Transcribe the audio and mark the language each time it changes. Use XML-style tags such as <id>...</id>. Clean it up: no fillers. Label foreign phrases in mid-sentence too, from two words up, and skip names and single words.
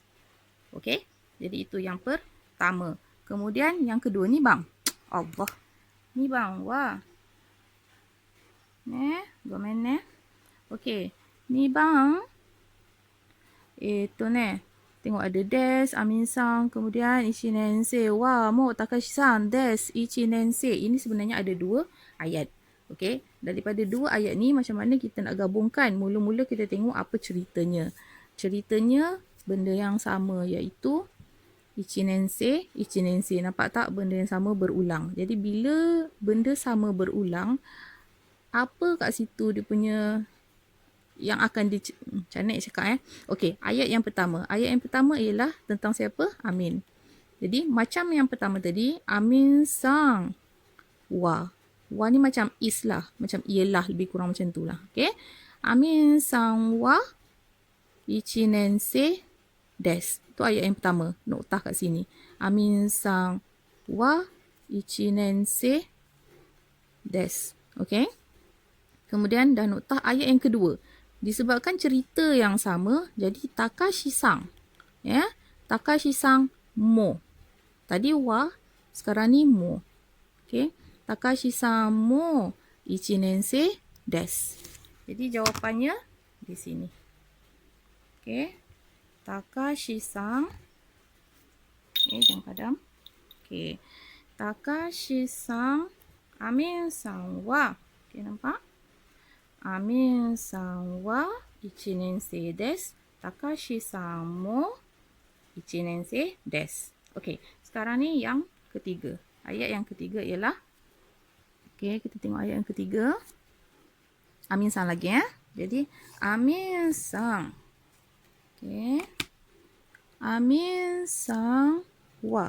<ms>Okey, jadi itu yang pertama. Kemudian yang kedua</ms> <ja>二番. Allah. 二番、は。ごめんね.</ja> <ms>Okey,</ms> <ja>二番.</ja> <ms>Tengok ada des, amin-san, kemudian ichi-nensei, wa, mo, Takashi-san, des, ichi-nensei. Ini sebenarnya ada dua ayat. Okey, daripada dua ayat ni macam mana kita nak gabungkan? Mula-mula kita tengok apa ceritanya. Ceritanya benda yang sama, iaitu ichi-nensei. Nampak tak benda yang sama berulang. Jadi bila benda sama berulang, apa kat situ dia punya yang akan macam mana nak cakap Okey, ayat yang pertama. Ayat yang pertama ialah tentang siapa? Amin. Jadi macam yang pertama tadi, amin-san wa. Wa ni macam is lah, macam ialah, lebih kurang macam tu lah. Okey.</ms> <ja>Aminさんは一年生です.</ja> <ms>Itu ayat yang pertama. Noktah kat sini.</ms> <ja>Aminさんは一年生です.</ja> <ms>Okey. Kemudian dah noktah ayat yang kedua. Disebabkan cerita yang sama, jadi Takashi-san. Takashi-san mo. Tadi wa, sekarang ni mo. Okey.</ms> <ja>Takashiさんも一年生です.</ja> <ms>Jadi jawapannya di sini. Okey. Takashi-san. Okey, jangan padam. Okey. Takashi-san, amin-san wa. Okey, nampak?</ms> <ja>Aminさんは一年生です. Takashiさんも一年生です.</ja> <ms>Okey, sekarang ni yang ketiga. Ayat yang ketiga ialah, okey, kita tengok ayat yang ketiga. Amin-san lagi Jadi amin-san. Okey. Amin-san wa.</ms>